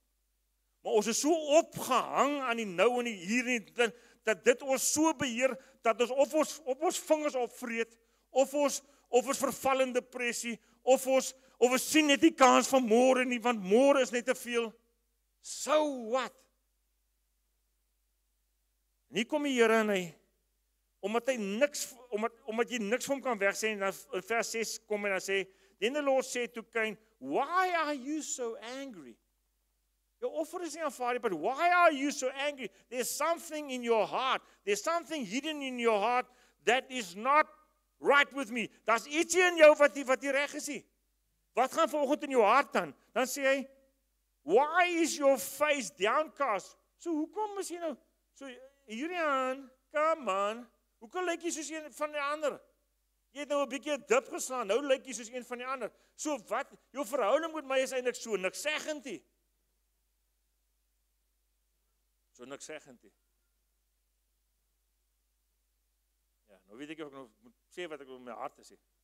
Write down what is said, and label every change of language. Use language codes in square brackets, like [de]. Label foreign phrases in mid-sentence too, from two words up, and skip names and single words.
[af] Maar ons is so opgehang aan die nou en die hier en dat dit ons so beheer, dat ons op ons vingers opvreet, of ons verval in depressie, of ons sien net die kans van môre nie, want môre is net te veel. [en] So what? [af] En hier kom die Here en hy, omdat jy niks van hom kan wegsê, en dan in vers 6 kom en dan sê, [en] then the Lord said to Cain, why are you so angry? [af] Jou offer is nie aanvaar nie, [en] but why are you so angry? There's something in your heart. There's something hidden in your heart that is not right with me. [af] Daar's ietsie in jou wat nie reg is nie. Wat gaan vanoggend in jou hart aan? Dan sê hy, [en] why is your face downcast? [af] So hoekom is jy nou? [en] So Julian, come on. [af] Hoekom lyk jy soos een van die ander? Jy het nou 'n bietjie 'n dip geslaan. Nou lyk jy soos een van die ander. So wat? Jou verhouding met my is eintlik so niks seggend nie. So niks seggend nie. Ja, nou weet ek ook nog moet sê wat ek in my hart sê.